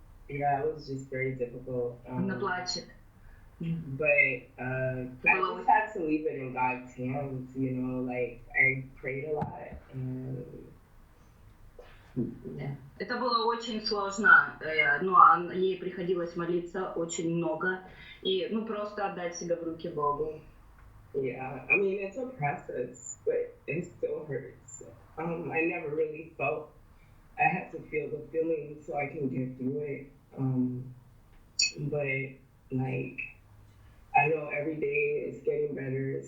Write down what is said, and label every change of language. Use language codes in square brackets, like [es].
[en] Yeah, it was just very difficult. [ru] Она плачет. [en] But I just had to leave it in God's hands, like I prayed a lot and [ru] это было очень сложно, ей приходилось молиться очень много и просто отдать себя в руки Богу. [en] Yeah, I mean it's a process, but it still hurts. I never really felt I had to feel the feeling so I can get through it. But like I know every day it's getting better.